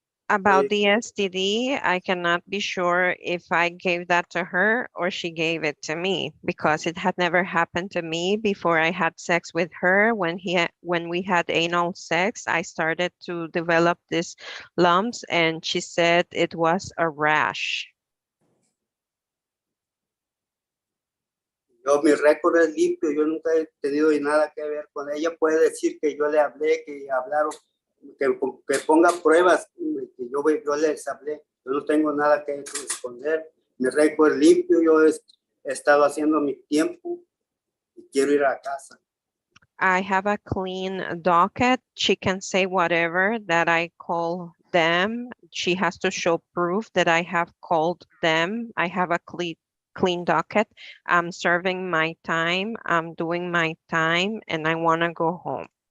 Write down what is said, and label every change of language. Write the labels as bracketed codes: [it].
[en] About the STD, I cannot be sure if I gave that to her or she gave it to me, because it had never happened to me before I had sex with her. When we had anal sex, I started to develop these lumps, and she said it was a rash. [es] Yo, mi récord es limpio, yo nunca he tenido nada que ver con ella. Puede decir que yo le hablé, que hablaron, que ponga pruebas, que yo les hablé. Yo no tengo nada que esconder. Mi récord es limpio, yo he estado haciendo mi tiempo y quiero ir a casa. [en] I have a clean docket. She can say whatever that I call them. She has to show proof that I have called them. I have a clean docket. I'm serving my time. I'm doing my time, and I want to go home.